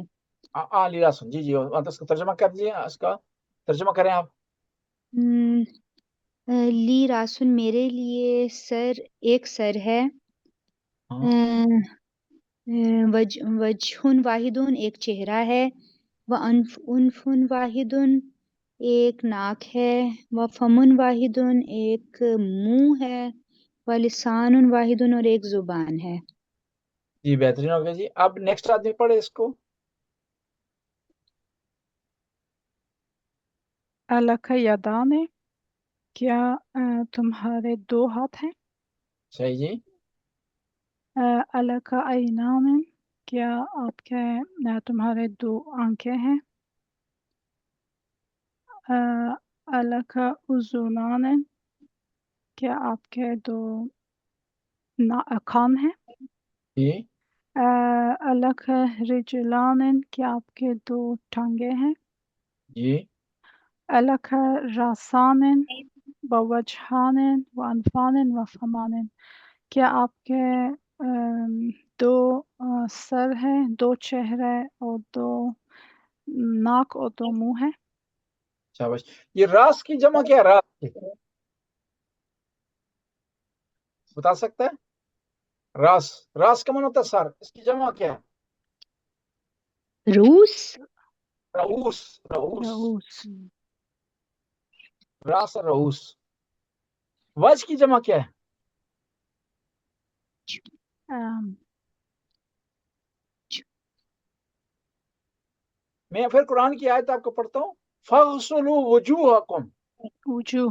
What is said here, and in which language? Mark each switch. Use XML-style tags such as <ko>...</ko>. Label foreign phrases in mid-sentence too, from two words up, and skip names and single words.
<hi>लीला सुन जी जी तो उसका तर्जुमा कर दीजिए, उसका तर्जुमा करें आप। हम्म,</hi> <ar>لي رأسٌ</ar> <hi>मेरे लिए सर, एक सर है। हाँ</hi> <ar>وجهٌ واحدٌ</ar> <hi>एक चेहरा है।</hi> <ar>وأنفٌ واحدٌ</ar> <hi>एक नाक है।</hi> <ar>وفمٌ واحدٌ</ar> <hi>एक मुंह है।</hi> <ar>ولسانٌ واحدٌ</ar> <hi>और एक जुबान है। जी बेहतरीन हो गया जी। अब नेक्स्ट आदमी पढ़े इसको।</hi> <ar>ألكَ يدانِ,</ar> <hi>क्या तुम्हारे दो हाथ हैं? सही जी।</hi> <ar>ألكَ عينانِ,</ar> <hi>क्या आपके तुम्हारे दो आंखें हैं?</hi> <ar>ألكَ أذنانِ,</ar> <hi>क्या आपके दो कान हैं? जी</hi> <ar>ألكَ رجلان,</ar> <hi>क्या आपके दो टांगे हैं? जी</hi> <ar>ألكَ رأسان بوجهان وأنفان وفمان,</ar> <hi>क्या आपके दो सर हैं, दो चेहरे और दो नाक और दो मुंह है? शाबाश। ये रास की जमा क्या है? रास की बता सकता है? रास, रास का मन होता है सर, इसकी जमा क्या है? रूस। रऊस, रऊस, रऊस। रास और रऊस। वज की जमा क्या है? अम, मैं फिर कुरान की आयत आपको पढ़ता हूँ।</hi> <ar>فاغسلوا وجوهكم,</ar> <hi>वजूह।</hi>